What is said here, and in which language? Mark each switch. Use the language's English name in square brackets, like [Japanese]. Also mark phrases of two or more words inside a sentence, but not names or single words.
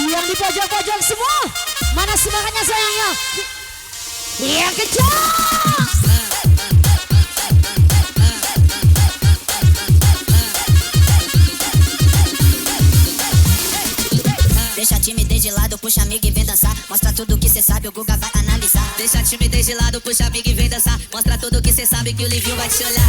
[Indonesian] di pojok-pojok semua. Mana semangatnya sayangnya? Yang kencang. [Portuguese] Deixa a timidez de lado, puxa amiga e vem dançar. Mostra tudo que cê sabe, o Guga vai analisar. Deixa a timidez de lado, puxa amiga e vem dançar. Mostra tudo que cê sabe que o Livinho vai te olhar.